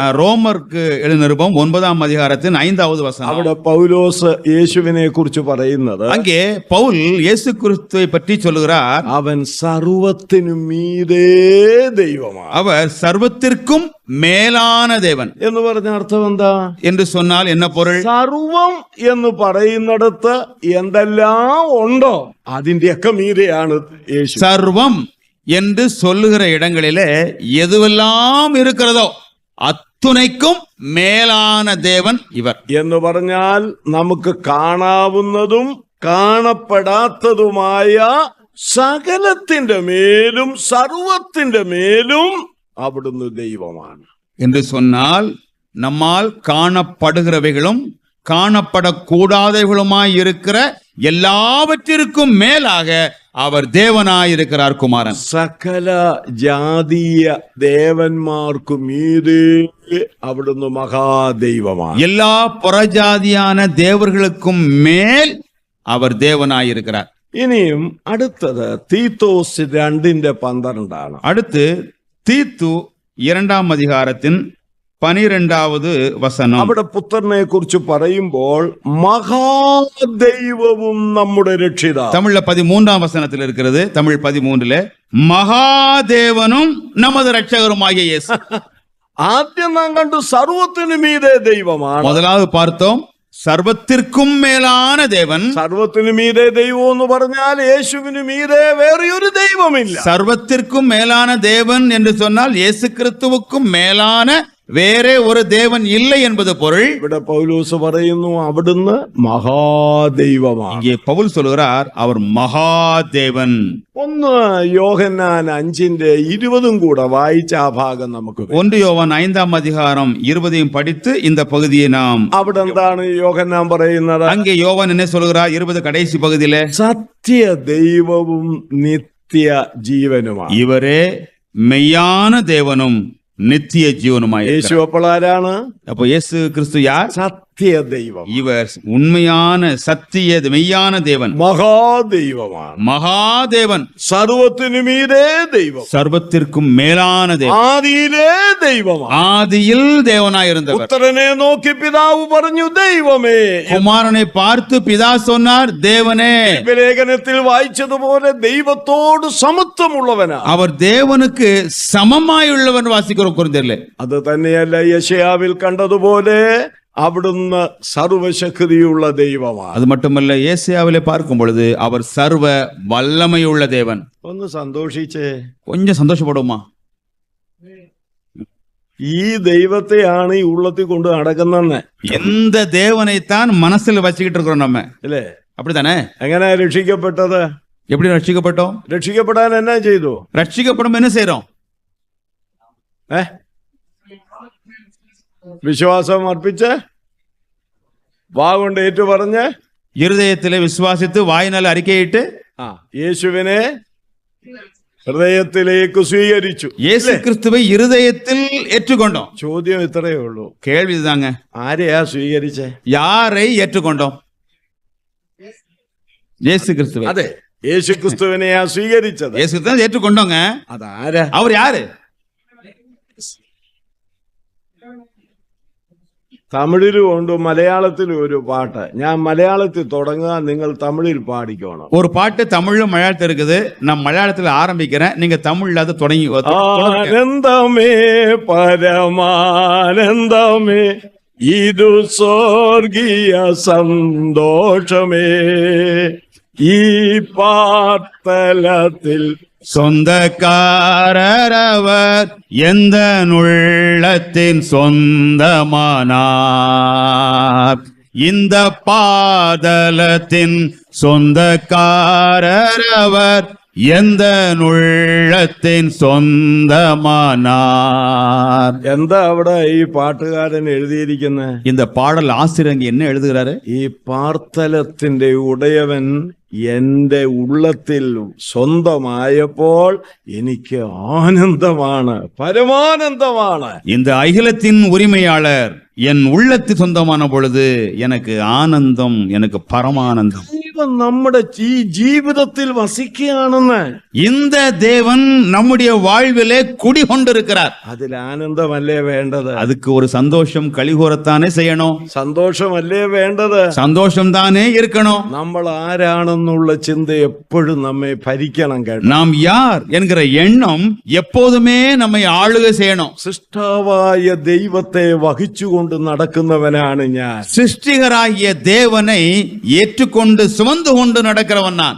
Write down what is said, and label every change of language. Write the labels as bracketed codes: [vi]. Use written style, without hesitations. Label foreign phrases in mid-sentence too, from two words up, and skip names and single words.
[ta] ரோமருக்கு எழுதின நிருபம் 9-ாம் அதிகாரத்தின் 5வது வசனம். [ml] അവിടെ പൗലോസ് യേശുവിനെ കുറിച്ച് പറയുന്നത്, [ta] அங்கே பவுல் இயேசு கிறிஸ்துவை பற்றி சொல்லுகிறார், [ml] അവൻ സർവത്തിനും മീതേ ദൈവമാണ്. [ta] அவர் சர்வத்திற்கும் மேலான தேவன். [ml] എന്ന് പറഞ്ഞ അർത്ഥം എന്താ [ta] என்று சொன்னால் என்ன பொருள்? [ml] സർവം എന്ന് പറയുന്നിടത്ത് എന്തെല്ലാം ഉണ്ടോ അതിന്റെയൊക്കെ മീതെയാണ് യേശു. [ta] சர்வம் என்று சொல்லுகிற இடங்களிலே எதுவெல்லாம் இருக்கிறதோ அத்துணைக்கும் மேலான தேவன் இவர். [ml] എന്ന് പറഞ്ഞാൽ നമുക്ക് കാണാവുന്നതും കാണപ്പെടാത്തതുമായ സകലത്തിന്റെ മേലും സർവത്തിന്റെ മേലും അവിടുന്ന് ദൈവമാണ്. [ta] என்று சொன்னால் நம்மால் காணப்படுகிறவைகளும் காணப்படக்கூடாதவைகளுமாய் இருக்கிற எல்லாவற்றிற்கும் மேலாக அவர் தேவனாயிருக்கிறார் குமாரன். [ml] സകല ജാതീയ ദേവന്മാർക്കു മീതെ അവിടുന്ന് മഹാദൈവമാണ്. [ta] எல்லா புறஜாதியான தேவர்களுக்கும் மேல் அவர் தேவனாயிருக்கிறார். [ml] ഇനിയും അടുത്തത് തീത്തോസ് 2:12. [ta] அடுத்து தீத்து 2-ாம் அதிகாரத்தின் 12வது வசனம். [ml] അവിടെ പുത്രനെ കുറിച്ച് പറയുമ്പോൾ മഹാദൈവവും നമ്മുടെ രക്ഷിതാവ്. [ta] தமிழ்ல 13ாம் வசனத்தில் இருக்கிறது. தமிழ் 13ல மகாதேவனும் நமது ரட்சகருமாகிய இயேசு. [ml] ആദ്യം നാം കണ്ടു സർവത്തിനു മീതെ ദൈവമാണ്. [ta] முதலாவது பார்த்தோம் സർവത്തിற்கும் മേலான தேவன். [ml] സർവത്തിനു മീതെ ദൈവം എന്ന് പറഞ്ഞാൽ യേശുവിനു മീതെ വേറെയൊരു ദൈവമില്ല. [ta] சர்வத்திற்கும் மேலான தேவன் என்று சொன்னால் இயேசு கிறிஸ்துவுக்கும் மேலான வேறே ஒரு தேவன் இல்லை என்பது பொருள். [ml] ഇവിടെ പൗലോസ് പറയുന്നു അവിടുന്ന് മഹാദൈവമാണ്. [ta] இங்கே பவுல் சொல்கிறார் அவர் மகாதேவன். [ml] ഒന്ന് യോഹന്നാൻ 5:20 കൂടെ വായിച്ച ആ ഭാഗം നമുക്ക് [ta] 1 யோவான் 5ஆம் அதிகாரம் 20ஐயும் படித்து இந்த பகுதியை நாம் [ml] അവിടെ എന്താണ് യോഹന്നാൻ പറയുന്നത്? [ta] அங்கே யோவான் என்ன சொல்கிறார் 20 கடைசி பகுதியிலே? [ml] സത്യ ദൈവവും നിത്യ ജീവനുമാണ്. [ta] இவரே மெய்யான தேவனும் நித்திய ஜீவனுமாய் [ml] യേശു [ta] இருக்கிறார். [ml] അപ്പോൾ ആരാണ്? [ta] அப்போ இயேசு கிறிஸ்து யார்? [ml] സത്യ ദൈവം, [ta] இவர் உண்மையான சத்திய மெய்யான தேவன், [ml] മഹാദൈവമാണ്, [ta] மகாதேவன், [ml] സർവത്തിനു മീതെ ദൈവം, [ta] சர்வத்திற்கும் மேலான தேவன், [ml] ആദിയിലെ ദൈവമാണ്. [ta] ஆதியில் தேவனாயிருந்தவர். [ml] പുത്രനെ നോക്കി പിതാവ് പറഞ്ഞു ദൈവമേ. [ta] குமாரனை பார்த்து பிதா சொன்னார் தேவனே. [ml] ലേഖനത്തിൽ വായിച്ചതുപോലെ ദൈവത്തോട് സമത്വമുള്ളവനാ. [ta] அவர் தேவனுக்கு சமமாயுள்ளவன் வாசிக்கிறோம் கொரிந்தியரிலே. [ml] അത് തന്നെയല്ല യെശയ്യാവിൽ കണ്ടതുപോലെ അവിടുന്ന് സർവശക്തിയുള്ള ദൈവമാണ്. [ta] அது மட்டுமல்ல, ஏசாயாவிலே பார்க்கும் பொழுது அவர் சர்வ வல்லமையுள்ள தேவன். [ml] ഒന്ന് സന്തോഷിച്ചേ. [ta] கொஞ்சம் சந்தோஷப்படுமா? [ml] ഈ ദൈവത്തെയാണ് ഈ ഉള്ളത്തിൽ കൊണ്ട് നടക്കുന്നെന്ന്. [ta] எந்த தேவனைத்தான் மனசில் வச்சுக்கிட்டு இருக்கிறோம் நம்ம, [ml] അല്ലേ? [ta] அப்படித்தானே? [ml] എങ്ങനെ രക്ഷിക്കപ്പെട്ടത്? [ta] எப்படி ரட்சிக்கப்பட்டோம்? [ml] രക്ഷിക്കപ്പെടാൻ എന്നാ ചെയ്തു? [ta] ரட்சிக்கப்படும் என்ன செய்றோம்? [ml] വിശ്വാസം അർപ്പിച്ച് വാ കൊണ്ട് ഏറ്റു പറഞ്ഞ് [ta] இருதயத்திலே விசுவாசித்து வாயினால் அறிக்கையிட்டு [ml] യേശുവിനെ ഹൃദയത്തിലേക്ക് സ്വീകരിച്ചു. [ta] இயேசு கிறிஸ்துவை இருதயத்தில் ஏற்றுக்கொண்டோம். [ml] ചോദ്യം ഇത്രയേ ഉള്ളൂ. [ta] கேள்வி இதுதாங்க, [ml] ആരെയാ സ്വീകരിച്ചേ? [ta] யாரை ஏற்றுக்கொண்டோம்? இயேசு கிறிஸ்துவை. [ml] അതെ, യേശു ക്രിസ്തുവിനെയാ സ്വീകരിച്ചത്. [ta] இயேசு கிறிஸ்துவை ஏற்றுக்கொண்டோங்க. [ml] അതാരാ? [ta] அவர் யாரு? [ml] തമിഴിലും ഉണ്ട്, മലയാളത്തിലും ഒരു പാട്ട്. ഞാൻ മലയാളത്തിൽ തുടങ്ങുക, നിങ്ങൾ തമിഴിൽ പാടിക്കണം. [ta] ஒரு பாட்டு தமிழும் மலையாளத்தில் இருக்குது. நான் மலையாளத்தில் ஆரம்பிக்கிறேன், நீங்க தமிழ்ல அதை தொடங்கி. [ml] ആനന്ദമേ പരമാനന്ദമേ ഇതു സ്വർഗീയ സന്തോഷമേ ഈ പാർത്തലത്തിൽ [ta] சொந்தக்காரவர் எந்த உள்ளத்தின் சொந்தமானார். இந்த பாதலத்தின் சொந்தக்காரவர் எந்த உள்ளத்தின் சொந்தமானார். [ml] എന്താ അവിടെ ഈ പാട്ടുകാരൻ എഴുതിയിരിക്കുന്നത്? [ta] இந்த பாடல் ஆசிரியர் என்ன எழுதுகிறாரு? [ml] ഈ പാർത്തലത്തിന്റെ ഉടയവൻ എന്റെ ഉള്ളത്തിൽ സ്വന്തമായപ്പോൾ എനിക്ക് ആനന്ദമാണ്, പരമാനന്ദമാണ്. [ta] இந்த அகிலத்தின் உரிமையாளர் என் உள்ளத்தில் சொந்தமான பொழுது எனக்கு ஆனந்தம், எனக்கு பரமானந்தம். [ml] ദൈവം നമ്മുടെ ഈ ജീവിതത്തിൽ വസിക്കുകയാണെന്ന്. [ta] இந்த தேவன் நம்முடைய வாழ்விலே குடிகொண்டிருக்கிறார். [ml] അതിൽ ആനന്ദമല്ലേ വേണ്ടത്? [ta] அதுக்கு ஒரு சந்தோஷம் கலிகூறத்தானே செய்யணும். [ml] സന്തോഷമല്ലേ വേണ്ടത്? [ta] சந்தோஷம் தானே இருக்கணும். [ml] നമ്മൾ ആരാണെന്നുള്ള ചിന്ത എപ്പോഴും നമ്മെ ഭരിക്കണം കേട്ടോ. [ta] நாம் யார் என்கிற எண்ணம் எப்போதுமே நம்மை ஆளுகை செய்யணும். [ml] സൃഷ്ടാവായ ദൈവത്തെ വഹിച്ചുകൊണ്ട് നടക്കുന്നവനാണ് ഞാൻ. [ta] சிருஷ்டிகராகிய தேவனை ஏற்றுக்கொண்டு சுமந்து கொண்டு நடக்கிறவன் நான்.